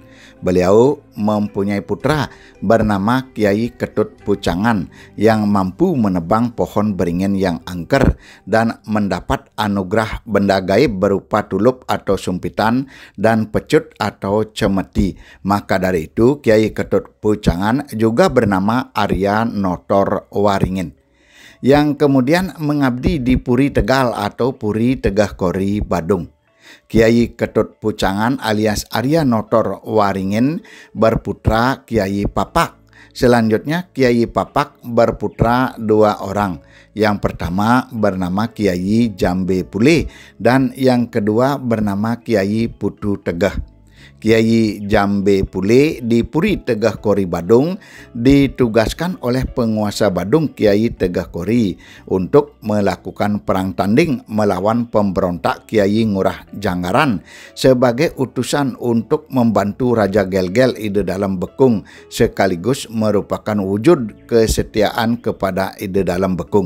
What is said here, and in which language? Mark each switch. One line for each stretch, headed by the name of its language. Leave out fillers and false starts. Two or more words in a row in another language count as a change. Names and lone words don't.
Indonesian: Beliau mempunyai putra bernama Kiai Ketut Pucangan yang mampu menebang pohon beringin yang angker dan mendapat anugerah benda gaib berupa tulup atau sumpitan dan pecut atau cemeti. Maka dari itu Kiai Ketut Pucangan juga bernama Arya Notor Waringin, yang kemudian mengabdi di Puri Tegal atau Puri Tegah Kori Badung. Kiai Ketut Pucangan alias Arya Notor Waringin berputra Kiai Papak. Selanjutnya Kiai Papak berputra 2 orang. Yang pertama bernama Kiai Jambe Pule dan yang kedua bernama Kiai Putu Tegah. Kiai Jambe Pule di Puri Tegah Kori Badung ditugaskan oleh penguasa Badung Kiai Tegah Kori untuk melakukan perang tanding melawan pemberontak Kiai Ngurah Janggaran sebagai utusan untuk membantu Raja Gelgel ide dalam Bekung, sekaligus merupakan wujud kesetiaan kepada ide dalam Bekung.